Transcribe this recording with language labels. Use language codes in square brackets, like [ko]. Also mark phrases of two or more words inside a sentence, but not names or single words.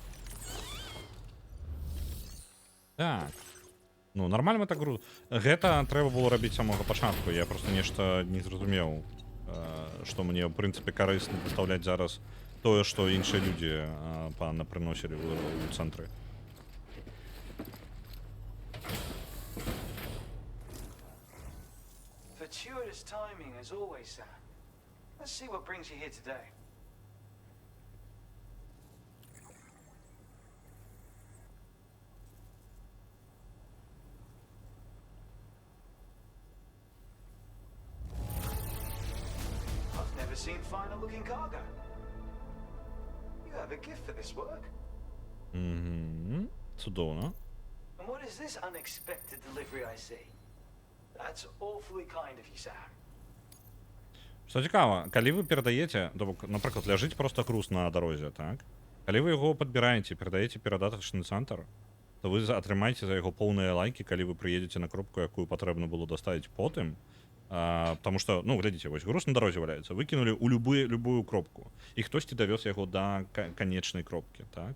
[be] Так. Ну, нармальна так груз. Гэта трэба было рабіць з самага пачатку. Я проста нешта не зразумеў, што мне, ў прынцыпе, карысна дастаўляць зараз тое, што іншыя людзі напрыносілі ў цэнтры. [en] Fortuitous timing as always, Sam. Let's see what brings you here today. I've never seen finer looking cargo. You have a gift for this work. [be] Цудоўна. [en] And what is this unexpected delivery I see? That's awfully kind of you, Sam. [be] Што цікава, калі вы перадаеце, напрыклад, ляжыць проста груз на дарозе, так? Калі вы яго падбіраеце, перадаеце перадатачны цэнтр, то вы атрымаеце за яго поўныя лайкі, калі вы прыедзеце на кропку, якую патрэбна было даставіць потым. Потому што, ну, глядзіце, вось груз на дарозе валяецца, выкінулі ў любую кропку, і хтосьці давёз яго да канечнай кропкі, так?